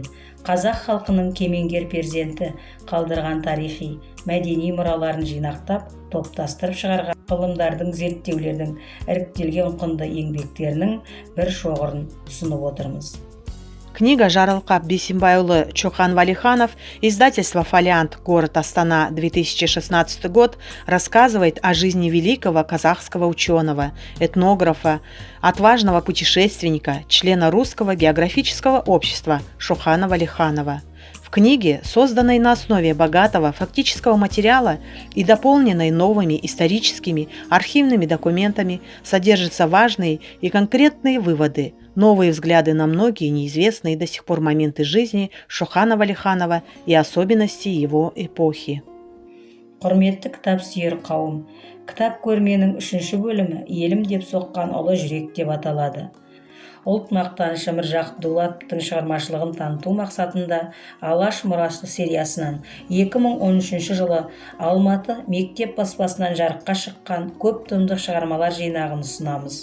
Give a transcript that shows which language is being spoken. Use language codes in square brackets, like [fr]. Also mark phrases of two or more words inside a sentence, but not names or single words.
[kk] Қазақ халқының кемеңгер перзенті қалдырған тарихи, мәдени мұраларын жинақтап, топтастырып шығарған ғылымдардың, зерттеулердің іріктелген құнды еңбектерінің бір шоғырын ұсынып отырмыз. [ru] Книга Жарылқап Бейсенбайұлы Чоқан Валиханов, издательство «Фолиант», город Астана, 2016 год, рассказывает о жизни великого казахского ученого, этнографа, отважного путешественника, члена Русского географического общества Шохана Валиханова. В книге, созданной на основе богатого фактического материала и дополненной новыми историческими архивными документами, содержатся важные и конкретные выводы, новые взгляды на многие неизвестные до сих пор моменты жизни Шохана Валиханова и особенности его эпохи. [kk] Құрметті кітап сүйер қауым, кітап көрменің 3-ші бөлімі «Елім деп соққан ұлы жүрек» деп аталады. ұлт мақтанышы Міржақып Дулатовтың шығармашылығын таныту мақсатында Алаш мұрасы сериясынан 2013 жылы Алматы мектеп баспасынан жарыққа шыққан көп томдық шығармалар жинағын ұсынамыз.